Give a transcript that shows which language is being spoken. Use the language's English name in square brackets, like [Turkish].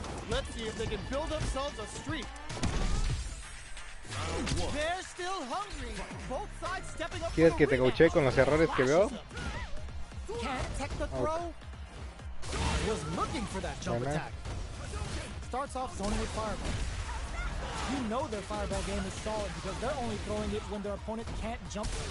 [English] Let's see if they can build themselves a streak. They're still hungry. Both sides stepping up. [Spanish] ¿Quieres que te coache con los errores que veo? [English] Can't tech the throw. Was looking for that jump attack. Starts off zoning with fireball. You know their fireball game is solid because they're only throwing it when their opponent can't jump.